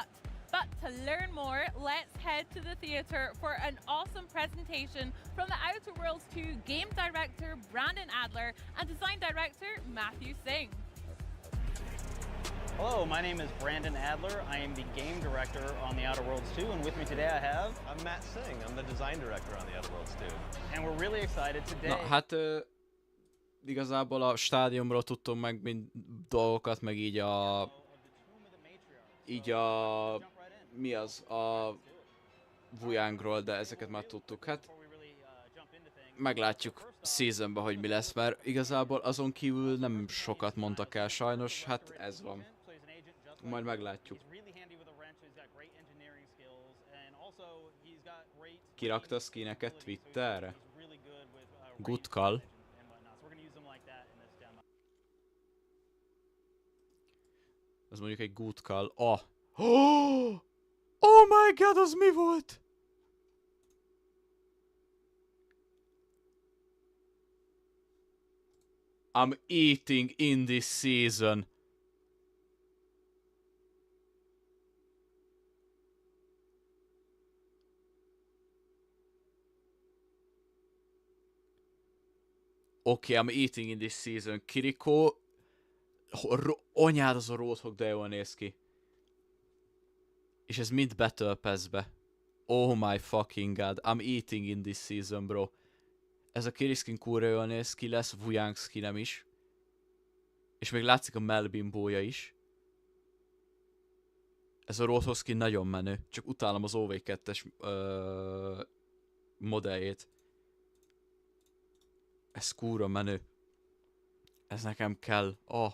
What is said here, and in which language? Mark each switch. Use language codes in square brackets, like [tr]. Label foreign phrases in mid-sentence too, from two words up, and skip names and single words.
[en] But to learn more, let's head to the theater for an awesome presentation from the Outer Worlds 2 game director Brandon Adler and design director Matthew Singh. Hello, my name is Brandon Adler. I am the game director on The Outer Worlds 2, and with me today I have... I'm Matt Singh. I'm the design director on The Outer Worlds 2. And we're really excited today. [hu] Na, hát igazából a stádiumról tudtunk meg dolgokat, meg így a... mi az? A Wuyangról, de ezeket már tudtuk. Hát meglátjuk seasonban, hogy mi lesz, mert igazából azon kívül nem sokat mondtak el sajnos, hát ez van. Majd meglátjuk. Kirakta a skineket Twitterre? [en] Good call. [hu] Az mondjuk egy [en] good call. [hu] Oh! [en] Oh my god, [hu] az mi volt? [en] I'm eating in this season. Okay, I'm eating in this season. [hu] Kiriko... Anyád, az a Roadhog, de jól néz ki. És ez mind Battle Pass-be. [en] Oh my fucking god. I'm eating in this season, bro. [hu] Ez a Kiri skin kurva jól néz ki, lesz Wuyang skinem is. És még látszik a melbimbója is. Ez a Roadhog skin nagyon menő. Csak utálom az OV2-es modelljét. Ez kurva menő. Ez nekem kell. Oh.